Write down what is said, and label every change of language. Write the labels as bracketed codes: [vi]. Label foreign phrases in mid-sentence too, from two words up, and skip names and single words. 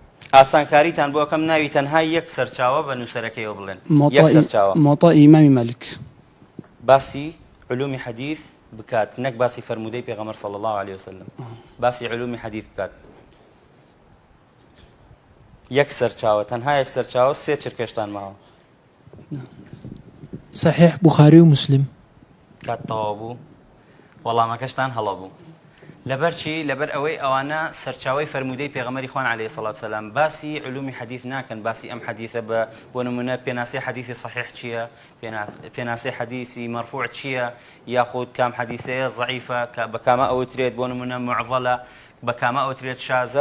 [ckb] ئاسانکاریتان بۆ ئەەکەم ناوی تەنها یەک سەرچاوە بە نووسەرەکەیەوە بڵێن یەک سەرچاوە موطأ إمام مالك. باسی علومی حەدیث بکات نەک باسی فەرمودەی پێغەمبەر [ar] صلی الله عليه وسلم [ckb] باسی علومی حەدیث بکات یەک سەرچاوە تەنها یەک سەرچاوە سێ چرکەشتان ماوە صحيح بخاري ومسلم کات تەواو بوو وەڵامەکەشتان هەڵە بوو لەبەر چی لەبەر ئەوەی ئەوانە سەرچاوەی فەرمودەی پێغەمبەری خوان [ar] عەلەیهی سەڵات وسەلام [ckb] باسی علومی حەدیث ناکەن باسی ئەم حەدیثە بۆ نمونە پێناسەی حەدیثی صحیح چییە پێناسەی حەدیثی مەرفوع چییە یاخود کام حەدیثەیە ضعیفە بە کامە ئەوترێت بۆ نمونە معضەلە بە کامە ئەوترێت شازە